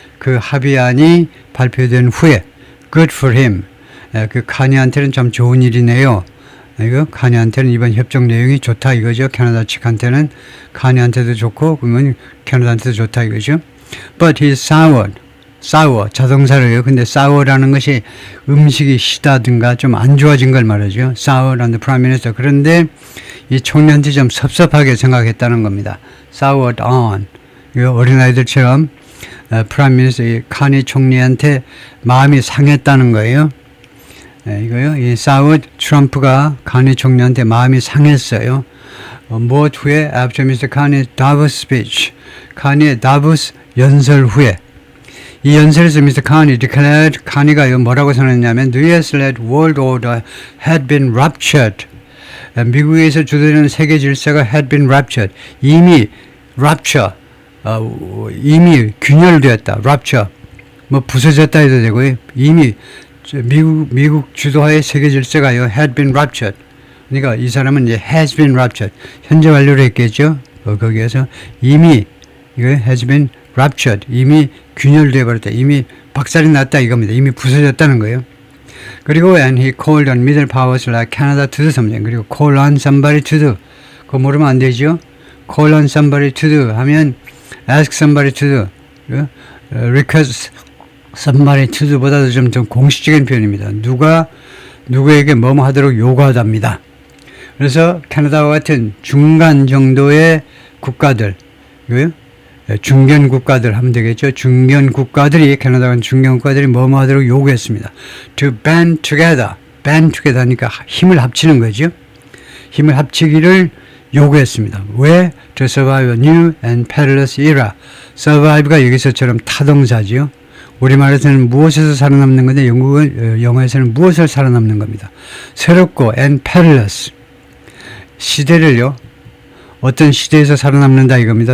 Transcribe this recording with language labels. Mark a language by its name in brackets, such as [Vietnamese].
[Korean] 그 합의안이 발표된 후에 [English] Good for him. [Korean] 그 카니한테는 참 좋은 일이네요. 이거 카니한테는 이번 협정 내용이 좋다 이거죠. 캐나다 측한테는 카니한테도 좋고 그러면 캐나다한테도 좋다 이거죠. [English] But he's sour, [Korean] 자동사로요. 근데 sour라는 것이 음식이 시다든가 좀 안 좋아진 걸 말하죠. [English] sour on the prime minister. [Korean] 그런데 이 총리한테 좀 섭섭하게 생각했다는 겁니다. [English] soured on. [Korean] 이거 어린아이들처럼 프라임 미니스터 카니 총리한테 마음이 상했다는 거예요. 이거요. 이 soured 트럼프가 카니 총리한테 마음이 상했어요. 무엇 후에 [English] after Mr. Carney's Davos speech. [Korean] 카니의 다보스 연설 후에 이 연설에서 [English] Mr. Carney declared [Korean] 카니가 뭐라고 선언했냐면 [English] The US-led world order had been ruptured. [Korean] 미국에서 주도되는 세계 질서가 [English] had been ruptured. [Korean] 이미 rupture, 이미 균열되었다. rupture, 뭐 부서졌다 해도 되고요. 이미 미국 주도하의 세계 질서가요 [English] had been ruptured. [Korean] 그러니까 이 사람은 이제 [English] has been ruptured. [Korean] 현재 완료를 했겠죠. 거기에서 이미 이거 [English] has been ruptured. [Korean] 이미 균열되어 버렸다. 이미 박살이 났다 이겁니다. 이미 부서졌다는 거예요. 그리고 [English] and he called on middle powers like Canada to do something. [Korean] 그리고 [English] call on somebody to do. [Korean] 그거 모르면 안 되죠. [English] call on somebody to do [Korean] 하면 [English] ask somebody to do. request somebody to do [Korean] 보다도 좀 공식적인 표현입니다. 누가 누구에게 뭐뭐 하도록 요구하답니다. 그래서 캐나다와 같은 중간 정도의 국가들, 중견 국가들 하면 되겠죠. 중견 국가들이, 캐나다와 중견 국가들이 뭐뭐 하도록 요구했습니다. [English] To band together. band together [Korean] 하니까 힘을 합치는 거죠. 힘을 합치기를 요구했습니다. 왜? [English] To survive a new and perilous era. [Korean] survive가 여기서처럼 타동사죠. 우리말에서는 무엇에서 살아남는 건데 영어에서는 무엇을 살아남는 겁니다. 새롭고 [English] and perilous. [Korean] 시대를요. 어떤 시대에서 살아남는다 이겁니다.